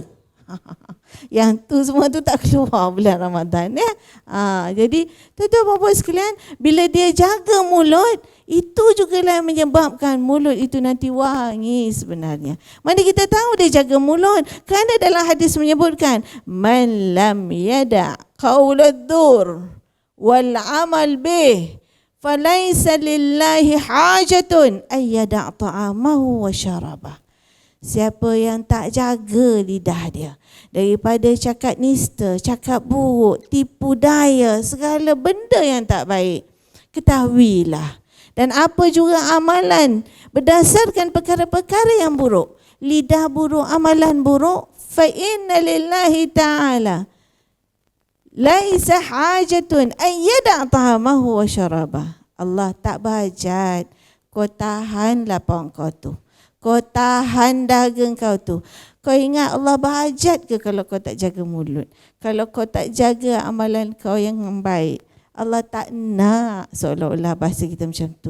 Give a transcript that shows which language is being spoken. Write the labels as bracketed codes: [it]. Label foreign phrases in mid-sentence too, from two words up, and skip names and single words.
[ms] Yang tu semua tu tak keluar bulan Ramadan, ya. Jadi tuan-tuan puan-puan sekalian, bila dia jaga mulut, itu jugalah yang menyebabkan mulut itu nanti wangi sebenarnya. Mana kita tahu dia jaga mulut? Kerana dalam hadis menyebutkan, [ar] من لم يدع قول الزور والعمل به فليس لله حاجة أن يدع طعامه وشرابه. [ms] Siapa yang tak jaga lidah dia daripada cakap nista, cakap buruk, tipu daya, segala benda yang tak baik, ketahuilah. Dan apa juga amalan berdasarkan perkara-perkara yang buruk, lidah buruk, amalan buruk, [ar] فإن لله تعالى ليس حاجة أن يدع طعامه وشرابه. [ms] Allah tak berhajat kau tahan lapang kau tu. Kau tahan dahaga kau tu. Kau ingat Allah berhajat ke kalau kau tak jaga mulut? Kalau kau tak jaga amalan kau yang baik? Allah tak nak seolah-olah bahasa kita macam tu.